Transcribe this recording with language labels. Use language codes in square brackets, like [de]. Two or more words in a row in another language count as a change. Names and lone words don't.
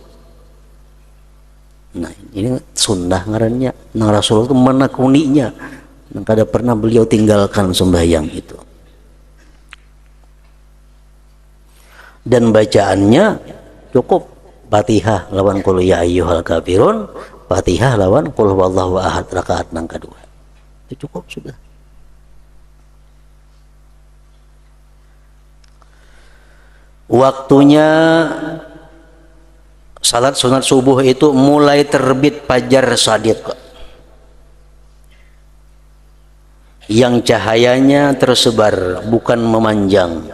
[bjn] Nah, ini sunnah ngarannya. Nah, Rasulullah itu menekuninya. Nah, kada pernah beliau tinggalkan sembahyang itu. Dan bacaannya cukup Fatihah lawan qul ya ayyuhal kafirun, Fatihah lawan qul huwallahu ahad rakaat nang kedua. Itu cukup sudah. Waktunya salat sunat subuh itu mulai terbit fajar shadiq, yang cahayanya tersebar bukan memanjang.